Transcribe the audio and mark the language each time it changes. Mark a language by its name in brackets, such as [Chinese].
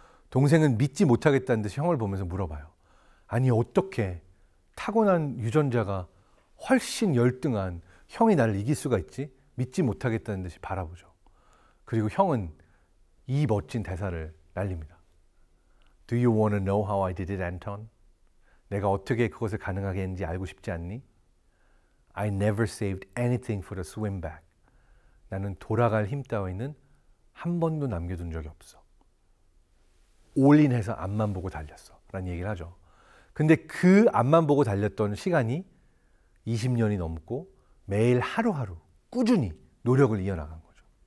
[Korean] 동생은 믿지 못하겠다는 듯이 형을 보면서 물어봐요. 아니 어떻게 타고난 유전자가 훨씬 열등한 형이 나를 이길 수가 있지? 믿지 못하겠다는 듯이 바라보죠. 그리고 형은 이 멋진 대사를 날립니다. [English] Do you want to know how I did it, Anton? [Korean] 내가 어떻게 그것을 가능하게 했는지 알고 싶지 않니? [English] I never saved anything for the swim back. [Korean] 나는 돌아갈 힘 따위는 한 번도 남겨둔 적이 없어. 올인해서 앞만 보고 달렸어. 라는 얘기를 하죠. 근데 그 앞만 보고 달렸던 시간이 20년이 넘고 매일 하루하루 꾸준히 노력을 이어나간 거죠.